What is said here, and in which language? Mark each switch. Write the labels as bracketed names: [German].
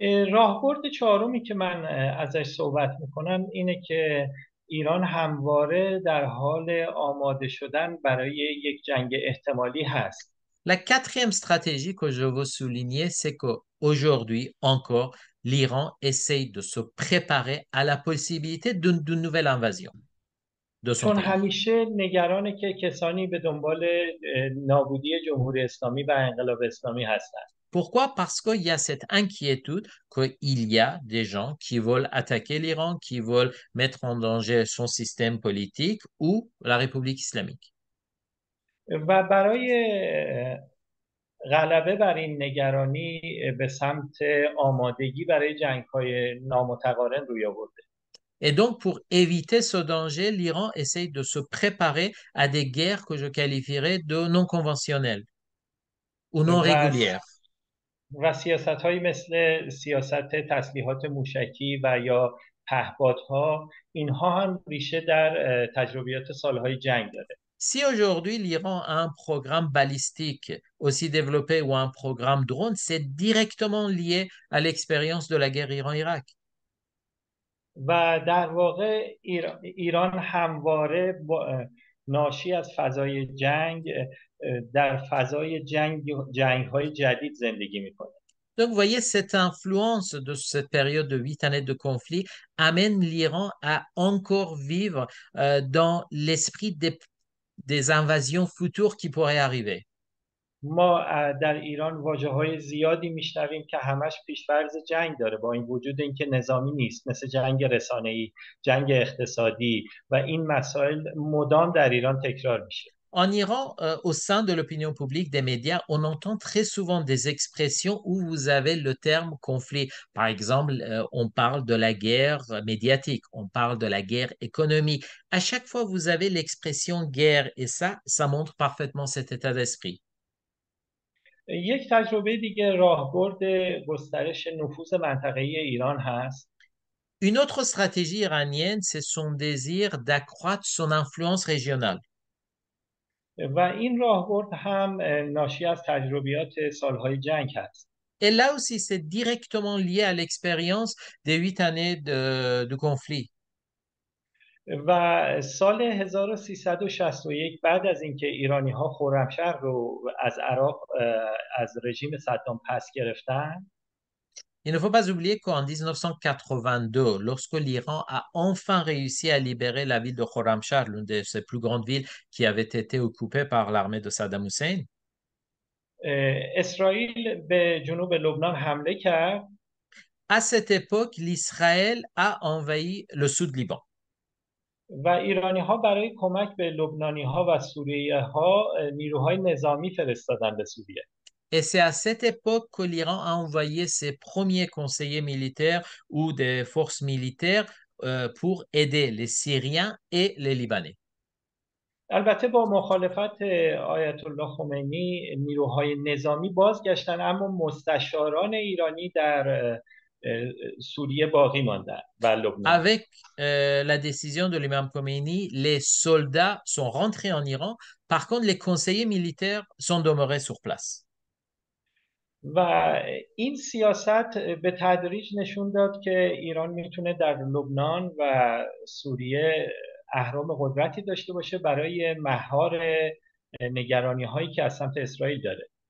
[Persian] راهبرد چهارمی که من ازش صحبت میکنم اینه که ایران همواره در حال آماده شدن برای یک جنگ احتمالی هست. [French] La quatrième stratégie que je veux souligner, c'est qu'aujourd'hui encore, l'Iran essaye de se préparer à la possibilité d'une nouvelle invasion de son [Persian] چون [French] pays. [Persian] همیشه نگرانه که کسانی به دنبال نابودی جمهوری اسلامی و انقلاب اسلامی هستند. [French] Pourquoi? Parce qu'il y a cette inquiétude qu'il y a des gens qui veulent attaquer l'Iran, qui veulent mettre en danger son système politique ou la République islamique. [Persian] و برای غلبه بر این نگرانی به سمت آمادگی برای جنگ‌های نامتقارن روی آورده. [French] Et donc, pour éviter ce danger, l'Iran essaye de se préparer à des guerres que je qualifierais de non conventionnelles ou non [Persian] و [French] régulières. [Persian] و سیاست‌هایی مثل سیاست تسلیحات موشکی و یا پهپادها اینها هم ریشه در تجربیات سالهای جنگ داره. [French] Si aujourd'hui l'Iran a un programme balistique aussi développé ou un programme drone, c'est directement lié à l'expérience de la guerre Iran-Irak. [Persian] و در واقع ایران همواره ناشی از فضای جنگ در فضای جنگ‌های جدید زندگی میکنه. [French] Donc, vous voyez, cette influence de cette période de 8 années de conflit amène l'Iran à encore vivre dans l'esprit des invasions futures qui pourraient arriver. [Persian] ما در ایران واژه‌های زیادی میشنویم که همش پیش‌فرض جنگ داره با این وجود اینکه نظامی نیست، مثل جنگ رسانه‌ای، جنگ اقتصادی و این مسائل مدام در ایران تکرار میشه. [French] En Iran, au sein de l'opinion publique, des médias, on entend très souvent des expressions où vous avez le terme conflit. Par exemple, on parle de la guerre médiatique, on parle de la guerre économique. À chaque fois, vous avez l'expression guerre et ça montre parfaitement cet état d'esprit. [Persian] یک تجربه دیگه راهبرد گسترش نفوذ منطقه‌ای ایران هست. [French] Une autre stratégie iranienne, c'est son désir d'accroître son influence régionale. [Persian] و این راهبرد هم ناشی از تجربیات سالهای جنگ هست. [French] Et là aussi, c'est directement lié à l'expérience des 8 années de conflit. [Persian] و سال 1361 بعد از اینکه ایرانی ها خرمشهر رو از عراق از رژیم صدام پس گرفتن، [French] Il ne faut pas oublier qu'en 1982, lorsque l'Iran a enfin réussi à libérer la ville de Khorramshahr, l'une de ses plus grandes villes qui avait été occupée par l'armée de Saddam Hussein, [Persian] اسرائیل به جنوب لبنان حمله کرد [French] à cette époque, l'Israël a envahi le sud Liban. [Persian] و ایرانی ها برای کمک به لبنانی ها و سوریه ها نیروهای نظامی فرستادن به سوریه. [French] Et c'est à cette époque que l'Iran a envoyé ses premiers conseillers militaires ou des forces militaires pour aider les Syriens et les Libanais. [Persian] البته با مخالفت آیت الله خمینی نیروهای نظامی بازگشتن، اما مستشاران ایرانی در سوریه باقی ماندن و لبنان. [French] Avec la décision de l'imam Khomeini, les soldats sont rentrés en Iran. Par contre, les conseillers militaires sont demeurés sur place. [Persian] و این سیاست به تدریج نشون داد که ایران میتونه در لبنان و سوریه اهرام قدرتی داشته باشه برای مهار نگرانی هایی که از سمت اسرائیل داره.